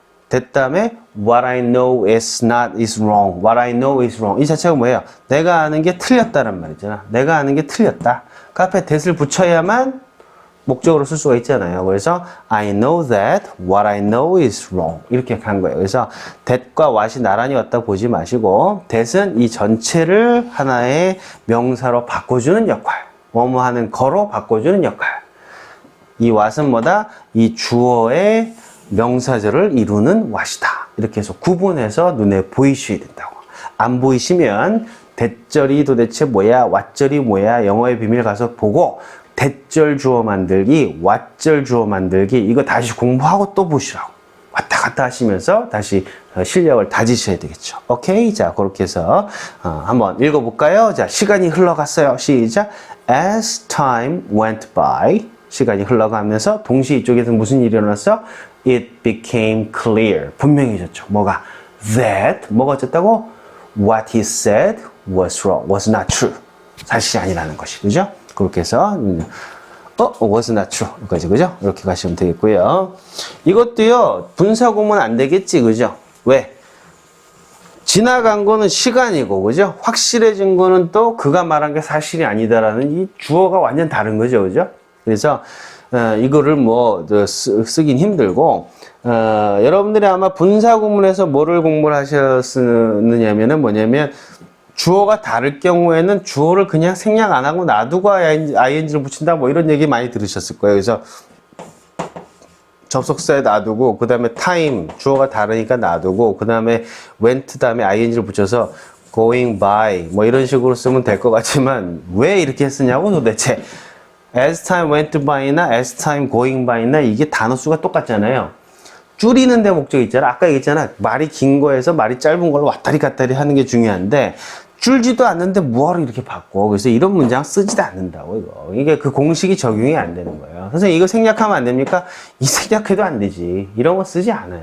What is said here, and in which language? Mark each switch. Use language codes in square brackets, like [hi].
[en] that [ko] 다음에 [en] what I know is not is wrong. what I know is wrong. [ko] 이 자체가 뭐예요? 내가 아는 게 틀렸다는 말이잖아. 내가 아는 게 틀렸다. 그 앞에 that을 붙여야만 목적으로 쓸 수가 있잖아요. [en] 그래서 I know that what I know is wrong. [ko] 이렇게 간 거예요. 그래서 that과 what이 나란히 왔다 보지 마시고 that은 이 전체를 하나의 명사로 바꿔주는 역할. 뭐뭐 하는 거로 바꿔주는 역할. 이 what은 뭐다? 이 주어의 명사절을 이루는 what이다. 이렇게 해서 구분해서 눈에 보이셔야 된다고. 안 보이시면 that절이 도대체 뭐야? what절이 뭐야? 영어의 비밀 가서 보고 that절 주어 만들기, what절 주어 만들기 이거 다시 공부하고 또 보시라고. 왔다 갔다 하시면서 다시 실력을 다지셔야 되겠죠. 오케이? 자, 그렇게 해서 한번 읽어볼까요? 자, 시간이 흘러갔어요. 시작. [en] As time went by, [ko] 시간이 흘러가면서 동시에 이쪽에서 무슨 일이 일어났어? [en] It became clear. [ko] 분명해졌죠. 뭐가? That, 뭐가 어쨌다고? [en] What he said was wrong, was not true. [ko] 사실이 아니라는 것이, 그죠? 그렇게 해서 was not true 이거지, 그죠? 이렇게 가시면 되겠고요. 이것도요 분사구문 안 되겠지, 그죠? 왜? 지나간 거는 시간이고, 그죠? 확실해진 거는 또 그가 말한 게 사실이 아니다라는 이 주어가 완전 다른 거죠, 그죠? 그래서 이거를 뭐 쓰긴 힘들고 여러분들이 아마 분사구문에서 뭐를 공부를 하셨느냐면은 뭐냐면 주어가 다를 경우에는 주어를 그냥 생략 안 하고 놔두고 ing를 붙인다 뭐 이런 얘기 많이 들으셨을 거예요. 그래서 접속사에 놔두고 그 다음에 time 주어가 다르니까 놔두고 그 다음에 went 다음에 ing를 붙여서 going by 뭐 이런 식으로 쓰면 될 것 같지만 왜 이렇게 쓰냐고 도대체. [en] as time went by나 as time going by나 [ko] 이게 단어 수가 똑같잖아요. 줄이는 데 목적이 있잖아. 아까 얘기했잖아. 말이 긴 거에서 말이 짧은 걸로 왔다리 갔다리 하는 게 중요한데 줄지도 않는데 뭐하러 이렇게 바꿔. 그래서 이런 문장 쓰지도 않는다고, 이거. 이게 그 공식이 적용이 안 되는 거예요. 선생님, 이거 생략하면 안 됩니까? 이 생략해도 안 되지. 이런 거 쓰지 않아요.